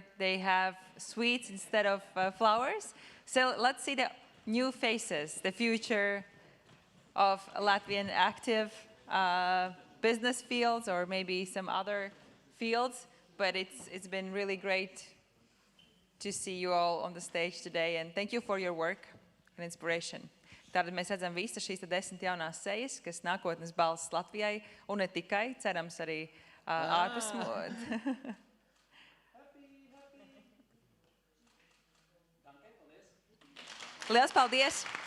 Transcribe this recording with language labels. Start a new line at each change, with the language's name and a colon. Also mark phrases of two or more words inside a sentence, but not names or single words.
English: They have sweets instead of flowers. So let's see the new faces, the future of Latvian active business fields, or maybe some other fields. But it's been really great to see you all on the stage today, and thank you for your work and inspiration.
Latvian: Tātad mēs redzam visas šīs 10 jaunās sejas, kas nākotnes balss Latvijai, un ne tikai, cerams arī ārpus. Liels paldies!